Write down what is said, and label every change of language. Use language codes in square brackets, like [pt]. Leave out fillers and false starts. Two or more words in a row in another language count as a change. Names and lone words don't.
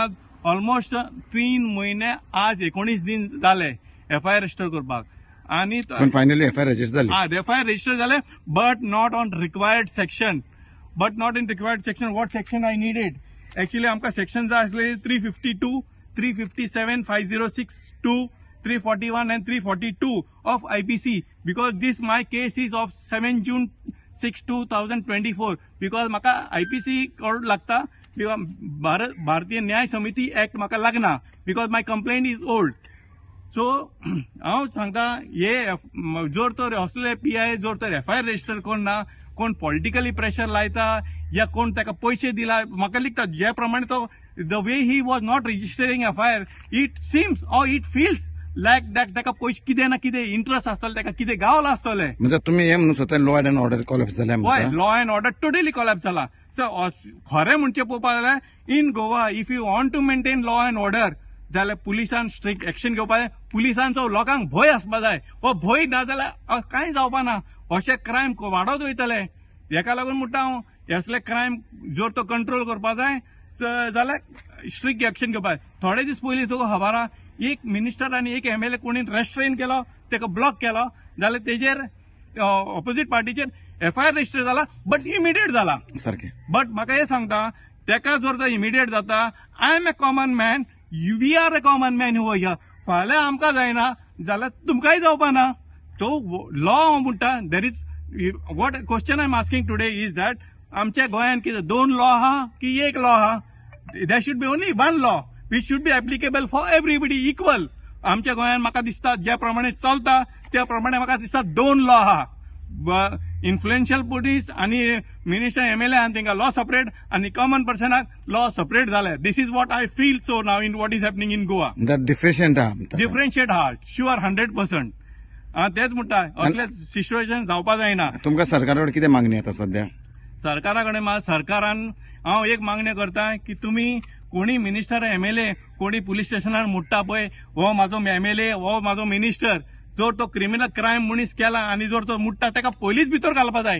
[kok] ऑलमोस्ट 3 म्हयने आज 19 दीन जाले FIR रजिस्टर करपाक। आनी फायनली FIR रजिस्टर जाली? FIR रजिस्टर जाले, [en] but not on required section. What section I needed? Actually [kok] आमकां सेक्शन जाय आसले [en] 352, 357, 5062, 341 and 342 of IPC, because this my case is of 7 June 2024, because [kok] म्हाका IPC कोड लागता, भारतीय न्याय समिती एक्ट म्हाका लागना, [en] because my complaint is old. [kok] सो हांव सांगता हे जोर तर असले PI जोर तर FIR रजिस्टर करना, कोण [en] politically pressure [kok] लायता या कोण ताका पैसे दिला, म्हाका लिखता जे प्रमाणे तो [en] the way he was not registering FIR, it seems or it feels like that [kok] ताका पयशे कितें ना कितें इंटरेस्ट आसतले, ताका कितें गावला आसतले। म्हणजे तुम्ही हे म्हणून स्वतः [en] law and order collapse [kok] जाल्या? हय, [en] law and order totally collapse [kok] जाला। सो खरें म्हणचे पळोवपाक जाल्यार [en] in Goa if you want to maintain law and order [kok] जाल्यार पुलिसान [en] strict action [kok] घेवपाक जाय. पुलिसांचो लोकांक भंय आसपाक जाय. हो भंय ना जाल्यार कांय जावपा ना. अशे क्रायम वाडत वयतले. हेका लागून म्हणटा हांव असले क्रायम जर तो कंट्रोल करपा जाय जाल्यार [en] strict action [kok] घेवपाक जाय. थोडे दीस पयलीं तुका खबर आहा एक मिनिस्टर आनी एक एमएलए कोणी रेस्ट्रेन केलो, ताका ब्लॉक केलो जाल्यार तेजेर ऑपोजीट पार्टीचेर एफआयआर रजिस्टर जाला [en] but immediate [kok] जाला. सारकें. [en] बट [kok] म्हाका हे सांगता तेका जर तो इमिडिएट जाता [en] I am a common man, we are a common man here. [kok] फाल्यां आमकां जायना जाल्यार तुमकांय जावपा ना. सो लॉ म्हणटा [en] there is what question I am asking today is that [kok] आमच्या गोंयांत कितें 2 लॉ आहा की 1 लॉ आहा? [en] There should be only 1 law which should be applicable for everybody equal. [kok] आमच्या गोंयांत म्हाका दिसता ज्या प्रमाणे चलता त्या प्रमाणे म्हाका दिसता 2 लॉ आहा. इन्फ्लुएन्शियल पुलीस आणि मिनिस्टर एमएलए आनी तांकां लॉ सेपरेट आणि कॉमन पर्सनाक लॉ सेपरेट जाले. [en] This is what I feel so now in what is happening in Goa. That differentiate आहा. [kok] डिफरंशिएट आहा शुअर 100%. तेच म्हणटा असले सिच्युएशन जावपा जायना. तुमकां सरकारा कडेन कितें मागणी आतां सध्या? सरकारा कडेन सरकारान हांव एक मागणी करता की तुम्ही कोणी मिनिस्टर एमएलए कोणी पुलीस स्टेशनार मुट्टा पळय हो म्हाजो एमएलए हो म्हाजो मिनिस्टर जर तो [en] criminal crime [kok] मनीस केला आणि जर तो मुट्टा ताका पयलींच भितर घालपा जाय.